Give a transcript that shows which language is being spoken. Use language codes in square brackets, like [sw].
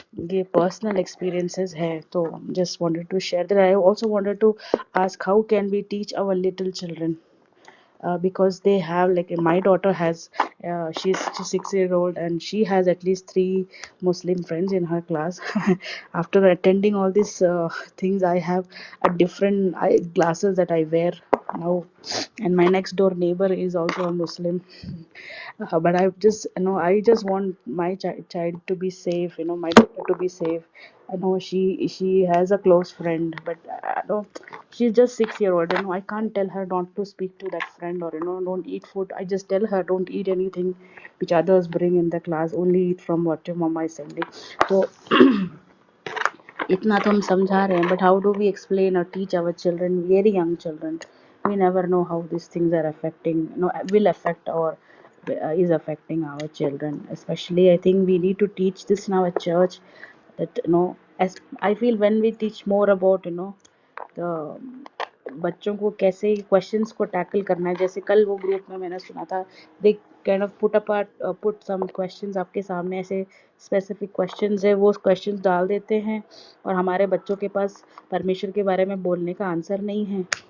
[hi] ये personal experiences है, [en] तो just wanted to share that. I also wanted to ask how can we teach our little children, because they have, like, my daughter has, she's 6-year-old and she has at least 3 Muslim friends in her class. After attending all these things, I have a different glasses that I wear now, and my next door neighbor is also a Muslim. But I just, I just want my child to be safe, my daughter to be safe. I know she has a close friend, but I don't, she's just 6-year-old. I can't tell her not to speak to that friend, or don't eat food. I just tell her don't eat anything which others bring in the class. Only eat from what your mama is sending. So [hi] इतना तो हम समझा रहे हैं, [en] but how do we explain or teach our children, very young children? We never know how these things are affecting, will affect, or is affecting our children. Especially, I think we need to teach this in our church, that as I feel, when we teach more about the [hi] बच्चों को कैसे questions को tackle करना है, जैसे कल वो group में मैंने सुना था, [en] they kind of put some questions [hi] आपके सामने, ऐसे स्पेसिफिक क्वेश्चंस है, वो क्वेश्चंस डाल देते हैं, और हमारे बच्चों के पास परमेश्वर के बारे में बोलने का आंसर नहीं है।